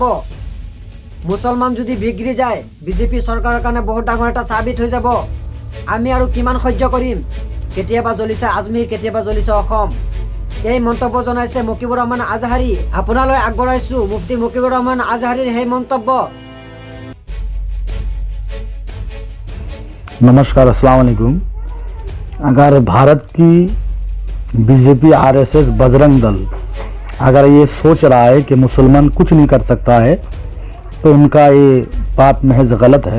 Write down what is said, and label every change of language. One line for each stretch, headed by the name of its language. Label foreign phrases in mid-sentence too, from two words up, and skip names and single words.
Assamese: মুছলমান যদি বিগড়ি যায়, বিজেপি চৰকাৰৰ কাৰণে বহুত ডাঙৰ এটা সাবিত হৈ যাব। আমি আৰু কিমান সহ্য কৰিম? কেতিয়াবা জ্বলিছে আজমিৰ, কেতিয়াবা জ্বলিছে অসম। এই মন্তব্য জনাইছে মকিবুৰ ৰহমান আজহাৰী। আপোনালৈ আগবঢ়াইছোঁ মুফতি মকিবুৰ ৰহমান আজহাৰীৰ সেই মন্তব্য।
Arabic: नमस्कार, السلام عليكم.
Hindi: अगर भारत की बीजेपी, आरएसएस, बजरंग दल अगर ये सोच रहा है कि मुसलमान कुछ नहीं कर सकता है, तो उनका ये बात महज गलत है।